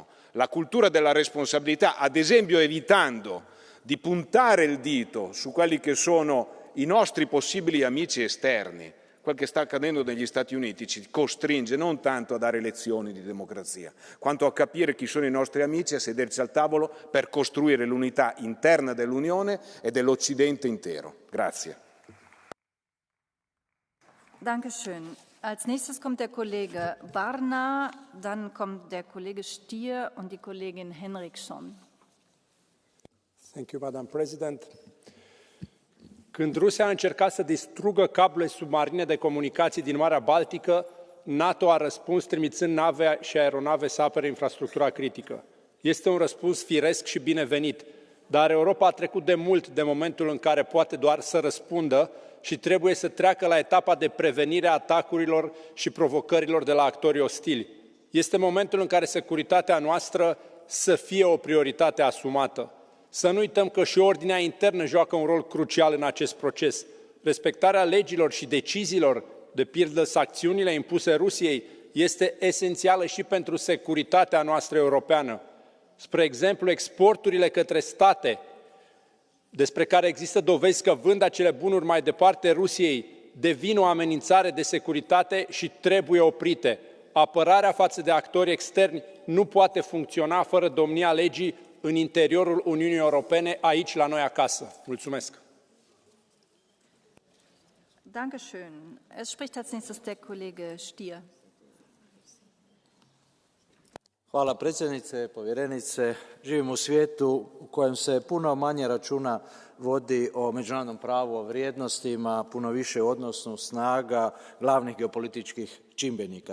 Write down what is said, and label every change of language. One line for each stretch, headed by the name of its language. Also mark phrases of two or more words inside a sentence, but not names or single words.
Italian: La cultura della responsabilità, ad esempio evitando di puntare il dito su quelli che sono i nostri possibili amici esterni. Quel che sta accadendo negli Stati Uniti ci costringe non tanto a dare lezioni di democrazia, quanto a capire chi sono i nostri amici e a sederci al tavolo per costruire l'unità interna dell'Unione e dell'Occidente intero. Grazie.
German: Dankeschön. Als nächstes kommt der Kollege Barna, dann kommt der Kollege Stier und die Kollegin Henriksson.
English: Thank you, Madam President.
Romanian: Când Rusia a încercat să distrugă cablurile submarine de comunicații din Marea Baltică, NATO a răspuns trimițând nave și aeronave să apere infrastructura critică. Este un răspuns firesc și binevenit, dar Europa a trecut de mult de momentul în care poate doar să răspundă și trebuie să treacă la etapa de prevenire a atacurilor și provocărilor de la actorii ostili. Este momentul în care securitatea noastră să fie o prioritate asumată. Să nu uităm că și ordinea internă joacă un rol crucial în acest proces. Respectarea legilor și deciziilor, de pildă sancțiunile impuse Rusiei, este esențială și pentru securitatea noastră europeană. Spre exemplu, exporturile către state despre care există dovezi că vând acele bunuri mai departe Rusiei devin o amenințare de securitate și trebuie oprite. Apărarea față de actori externi nu poate funcționa fără domnia legii în interiorul Uniunii Europene, aici la noi acasă. Mulțumesc!
German: Dankeschön. Es spricht als nächstes der Kollege Stier.
Croatian: Hvala predsjednice, povjerenice. Živimo u svijetu u kojem se puno manje računa vodi o međunarodnom pravu, o vrijednostima, puno više u odnosu snaga glavnih geopolitičkih čimbenika.